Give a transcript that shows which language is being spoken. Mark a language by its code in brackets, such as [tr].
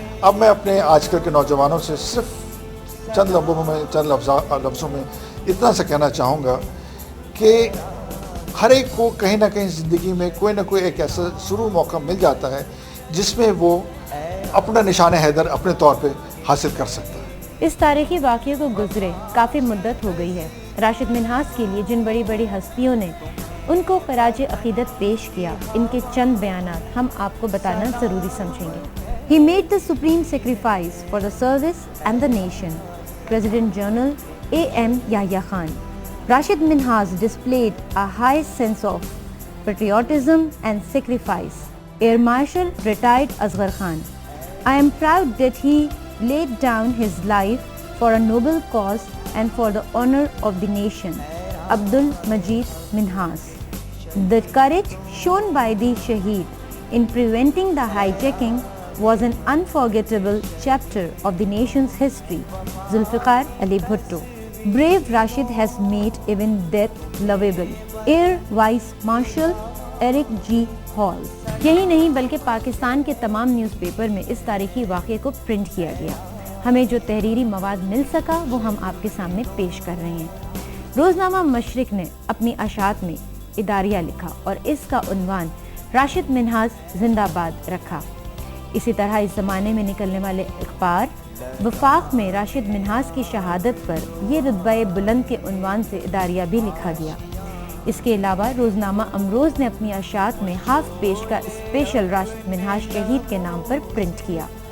[ur] اب میں اپنے آج کل کے نوجوانوں سے صرف چند لفظوں میں اتنا سا کہنا چاہوں گا کہ ہر ایک کو کہیں نہ کہیں زندگی میں کوئی نہ کوئی ایک ایسا ضرور موقع مل جاتا ہے جس میں وہ اپنا نشان حیدر اپنے طور پہ حاصل کر سکتا ہے. اس تاریخی واقعے کو گزرے کافی مدت ہو گئی ہے. راشد منہاس کے لیے جن بڑی بڑی ہستیوں نے ان کو خراج عقیدت پیش کیا, ان کے چند بیانات ہم آپ کو بتانا ضروری سمجھیں گے. [en] He made the supreme sacrifice for the service and the nation. President General A.M. Yahya Khan. Rashid Minhas displayed a high sense of patriotism and sacrifice. Air Marshal retired Asghar Khan. I am proud that he laid down his life for a noble cause and for the honor of the nation. Abdul Majid Minhas. The courage shown by the Shaheed in preventing the hijacking was an unforgettable chapter of the nation's history. Zulfiqar Ali Bhutto. Brave Rashid has made even death lovable. Air Vice Marshal Eric G. Hall. [ur] یہی نہیں بلکہ پاکستان کے تمام news paper میں اس تاریخی واقعے کو print کیا گیا. ہمیں جو تحریری مواد مل سکا وہ ہم آپ کے سامنے پیش کر رہے ہیں. روزنامہ مشرق نے اپنی اشاعت میں اداریہ لکھا اور اس کا عنوان راشد منہاس زندہ باد رکھا۔ اسی طرح اس زمانے میں نکلنے والے اخبار وفاق میں راشد منہاس کی شہادت پر یہ رتبہ بلند کے عنوان سے اداریہ بھی لکھا گیا۔ اس کے علاوہ روزنامہ امروز نے اپنی اشاعت میں ہاف پیج کا اسپیشل راشد منہاس شہید کے نام پر پرنٹ کیا۔